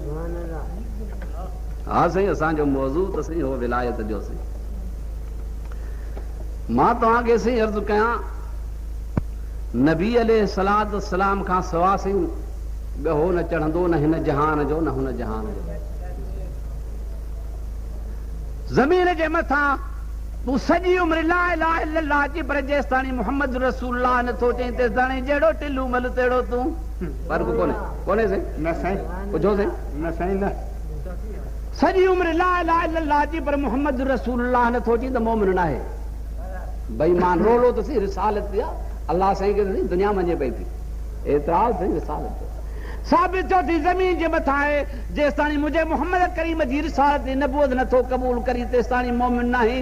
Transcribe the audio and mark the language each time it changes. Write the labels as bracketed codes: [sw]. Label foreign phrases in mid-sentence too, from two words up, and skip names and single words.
[sd] हा साईं असांजो मौज़ू त साईं हो विलायत जो साईं मां तव्हांखे साईं अर्ज़ु कयां नबी [ar] عليه الصلاة والسلام [sd] खां सवा साईं ॻहो न चढ़ंदो न हिन जहान जो न हुन जहान जो ज़मीन जे मथां तूं सॼी उमिरि [ar] لا إله إلا الله [sd] जी, पर जेसिताणी [ar] محمد رسول الله [sd] नथो चई तेसिताणी जहिड़ो टिल्लू मल तहिड़ो तूं। फर्क़ कोन्हे से न साईं, पुछो से न साईं न। सॼी उमिरि [ar] لا إله إلا الله [sd] जी, पर [ar] محمد رسول الله [sd] नथो चई त मोमिन न आहे। बेईमान रोलो त सी रिसालत थी आहे, अल्लाह साईं खे त दुनिया मञे पई थी, एतिराज़ अथई रिसालत साबित थियो थी ज़मीन जे मथां आहे। जेसिताणी मुंहिंजे मुहम्मद करीम जी रिसालत जी नबूअत नथो क़बूल करी तेसिताणी मोमिन न आहीं।